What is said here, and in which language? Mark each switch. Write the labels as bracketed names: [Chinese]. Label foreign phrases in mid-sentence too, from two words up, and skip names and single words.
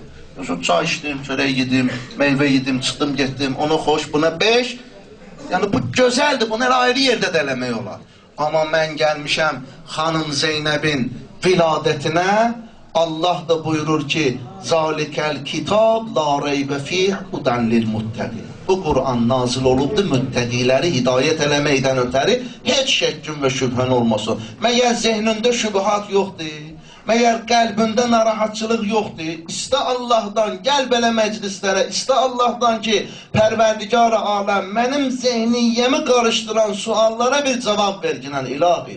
[Azerbaijani] Çay içdim, çörək yedim, meyvə yedim, çıxdım, getdim, onu xoş, buna 5. Yəni bu gözəldir, bunu ayrı yerdə də eləmək olar. Amma mən gəlmişəm xanım Zeynəbin viladətinə, Allah da buyurur ki [Arabic] ذلك الكتاب لا ريب فيه هدى للمتقين. [Azerbaijani] Bu Kur'an nazil olubdu müttəqiləri hidayət eləməkdən ötəri heç şəkkün və şübhən olmasın. Məyər zehnində şübhat yoxdur? Məyər qəlbində narahatçılıq yoxdur? İstə Allahdan, gəl belə məclislərə, istə Allahdan ki, Pərverdigar-ı aləm, mənim zehniyyəmi qarışdıran suallara bir cavab verginən ilahi.